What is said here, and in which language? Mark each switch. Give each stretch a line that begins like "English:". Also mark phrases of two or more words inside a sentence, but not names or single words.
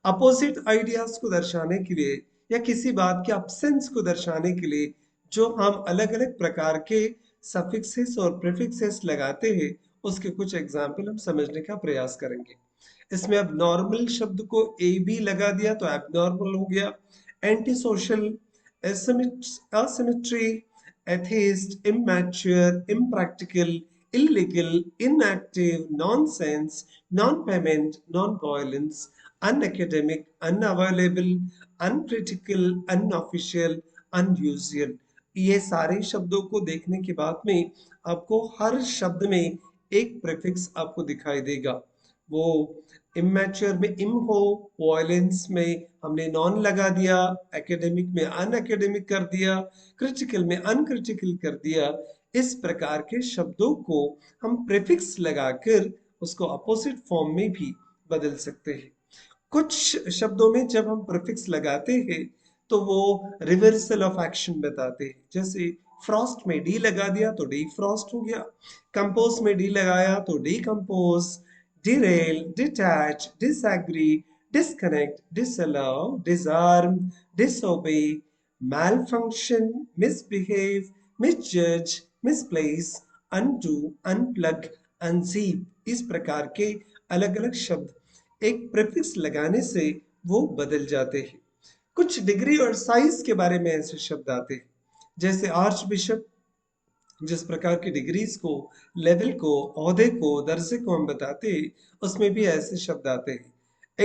English: opposite ideas
Hindi: को दर्शाने के लिए या किसी बात के absence को दर्शाने के लिए जो हम अलग अलग प्रकार के
English: suffixes and prefixes
Hindi: लगाते हैं, उसके कुछ एग्जाम्पल हम समझने का प्रयास करेंगे। इसमें अब नॉर्मल शब्द को ए बी लगा दिया तो एबनॉर्मल हो गया।
English: anti social, asymmetry, atheist, immature, impractical, illegal, inactive, nonsense, non-payment, non-violence, unacademic, unavailable, uncritical, unofficial, unusual।
Hindi: ये सारे शब्दों को देखने के बाद में आपको हर शब्द में एक प्रीफिक्स आपको दिखाई देगा। वो इमेच्योर में इम हो, वायलेंस में हमने नॉन लगा दिया, एकेडमिक में अनएकेडमिक कर दिया, क्रिटिकल में अनक्रिटिकल कर दिया। इस प्रकार के शब्दों को हम प्रीफिक्स लगाकर उसको
English: opposite form
Hindi: में भी बदल सकते हैं। कुछ शब्दों में जब हम प्रीफिक्स लगाते हैं तो वो
English: reversal of action
Hindi: बताते हैं। जैसे फ्रॉस्ट में डी लगा दिया तो
English: de frost
Hindi: हो गया, कंपोज में डी लगाया तो
English: de compose, derail, detach, disagree, disconnect, disallow, disarm, disobey, malfunction, misbehave, misjudge, misplace, undo, unplug, unzip।
Hindi: इस प्रकार के अलग अलग शब्द एक प्रीफिक्स लगाने से वो बदल जाते हैं। कुछ डिग्री और साइज के बारे में ऐसे शब्द आते हैं, जैसे
English: arch bishop,
Hindi: जिस प्रकार की डिग्रीज को, लेवल को, ओहदे को, दर्जे को हम बताते हैं, उसमें भी ऐसे शब्द आते हैं।